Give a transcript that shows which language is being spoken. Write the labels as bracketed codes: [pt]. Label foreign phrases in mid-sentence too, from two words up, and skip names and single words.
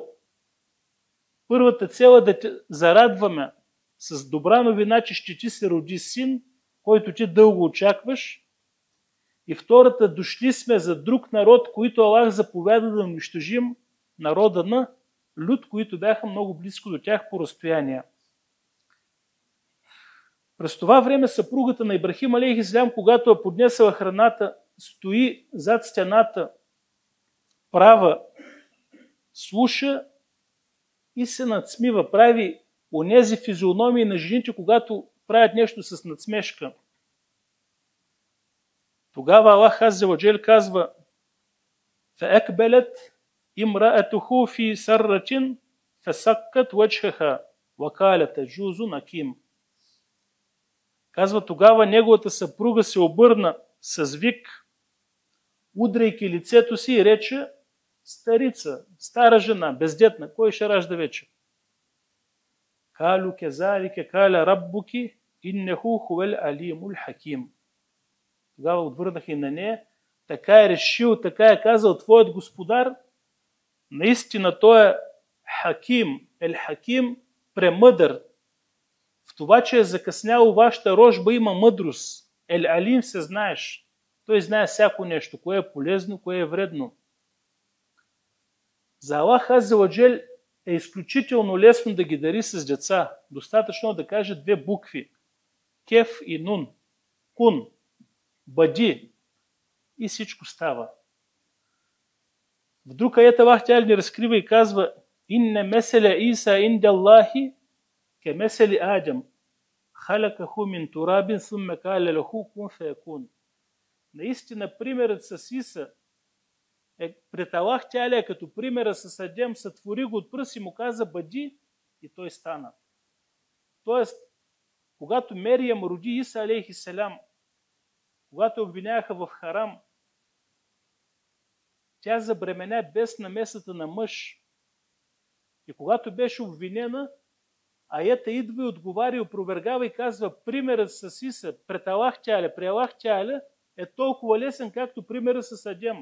[bg] Първата цел е да те зарадваме с добра новина, че ще ти се роди син, който ти дълго очакваш. И втората, дошли сме за друг народ, който Аллах заповяда да унищожим, народа на Люд, които бяха много близко до тях по разстояние. През това време съпругата на Ибрахим [ar] عليه السلام, [bg] когато е поднесла храната, стои зад стената, права, слуша и се надсмива. Прави онези физиономии на жените, когато правят нещо с надсмешка. Тогава Аллах азза ва джел казва: [ar] فَأَكْبَلَتْ إِمْرَأَتُهُ فِي سَرَّةٍ فَسَكَّتْ وَجْهَهَا وَقَالَتْ تَجُوزُ نَكِيمٌ. [bg] Казва: тогава неговата съпруга се обърна с вик, удряйки лицето си, и рече: старица, стара жена, бездетна, кой ще ражда вече? [ar] قالوا كذلك قال ربك إنه هو العليم الحكيم. [bg] Тогава отвърнаха и на нея: така е решил, така е казал твоят господар. Наистина той е хаким, хаким, премъдър. В това, че е закъсняло вашата рожба, има мъдрост. Алим се знаеш. Той знае всяко нещо, кое е полезно, кое е вредно. За Аллах [ar] عز وجل [bg] е изключително лесно да ги дари с деца. Достатъчно да каже две букви: кеф и нун. Кун. Бъди. И всичко става. В друг аят Аллах тя ни разкрива и казва: [ar] إن مثل عيسى عند الله كمثل آدم. خلقه من تراب ثم قال له كن فيكون. [bg] Наистина примерът с Иса пред Аллах тя е като примера с Адем, сътвори го от пръст и му каза: бъди, и той стана. Тоест, когато Мериям роди Иса [ar] عليه السلام, [bg] когато обвиняваха в харам, тя забременя без намесата на мъж. И когато беше обвинена, аята идва и отговаря и опровергава и казва: примерът с Иса пред Аллах тяле, при Аллах тяле е толкова лесен, както примерът с Адем.